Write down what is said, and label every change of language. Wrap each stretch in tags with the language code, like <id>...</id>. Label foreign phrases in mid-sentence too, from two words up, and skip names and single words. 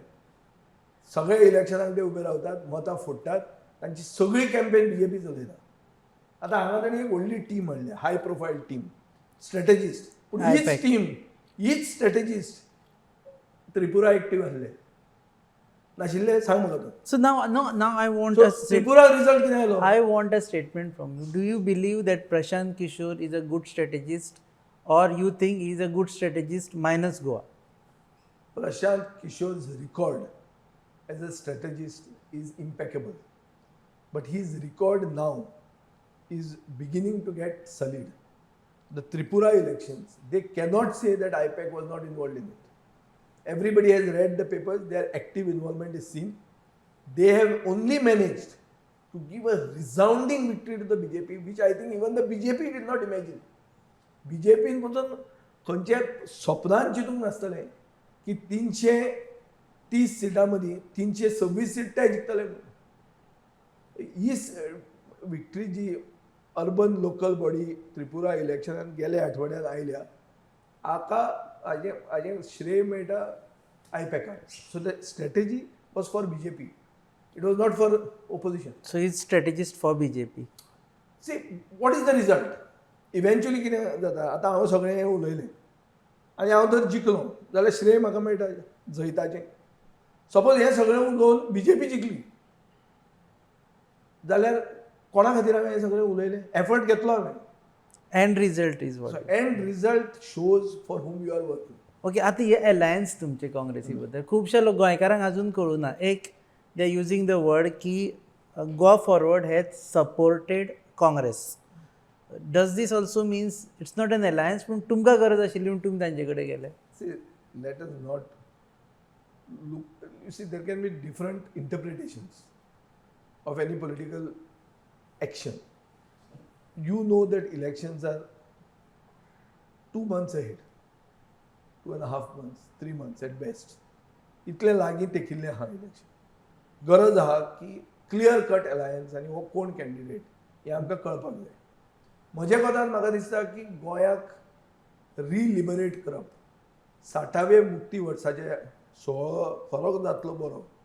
<kok>सगळे इलेक्शनाक ते उबे रावतात मतां फोडटात. तांची सगळी कॅम्पेन BJP चलयता. आतां हांगा तांणी एक व्हडली टीम हाडल्या</kok> <en>high profile team strategist.</en> <kok>पूण हीच स्ट्रॅटेजिस्ट त्रिपुरा एक्टीव आसले नाशिल्ले सांग म्हाका तूं.</kok> <en>So now I want</en> <kok>त्रिपुरा रिजल्ट कितें आयलो?</kok> <en>I want a statement from you. Do you believe that Prashant Kishore is a good strategist or you think he is a good strategist minus Goa? Prashant Kishore's record as a strategist is impeccable. But his record now is beginning to get sullied. The Tripura elections, they cannot say that IPAC was not involved in it. Everybody has read the papers, their active involvement is seen. They have only managed to give a resounding victory to the BJP, which I think even the BJP did not imagine.</en> <kok>BJP पासून खंयचे स्वप्नांत चिंतूंक नासतलें की 330 सिटां मदीं 326 सीट ते जिखतले. ही विक्ट्री जी</kok> <en>urban local body</en> <kok>त्रिपुरा इलेक्शनान गेल्या आठवड्यात आयल्या हाका हाजें श्रेय मेळटा आयपॅकाक.</kok> <en>So the strategy was for BJP. It was not for opposition. So he's strategist for BJP. See what is the result?</en> <kok>इव्हेंच्युअली कितें जाता आतां हांव सगळें हें उलयलें आनी हांव जर जिखलो जाल्यार श्रेय म्हाका मेळटा जैताचें. सपोज हें सगळें उलोवन BJP जिखली जाल्यार कोणा खातीर हांवें हें सगळें उलयलें? एफर्ट घेतलो हांवें.</kok> <en>End result is what? End result shows for whom you are working.</en> <kok>ओके आता हे अलायन्स तुमचे काँग्रेसी बद्दल खुबशे लोक गोंयकारांक अजून कळूना.</kok> <en>एक they are using the word की Goa Forward has supported Congress. does this also means it's not an alliance</en> <kok>पूण तुमकां गरज आशिल्ली म्हणून तुमी तांचे कडेन गेले?</kok> <en>See, let us not look. You see, there can be different interpretations of any political action. You know that elections are 2 months ahead, 2.5 months, 3 months at best.</en> <kok>इतले लागीं तेकिल्लें आहा इलेक्शन. गरज आहा की</kok> <en>clear cut</en> <kok>अलायन्स आनी हो कोण कॅन्डिडेट हें आमकां कळपाक जाय. म्हज्या कोतान म्हाका दिसता की गोंयाक रिलिबरेट करप 60वे मुक्ती वर्साचे सोहळो खरोच जातलो बरो.</kok>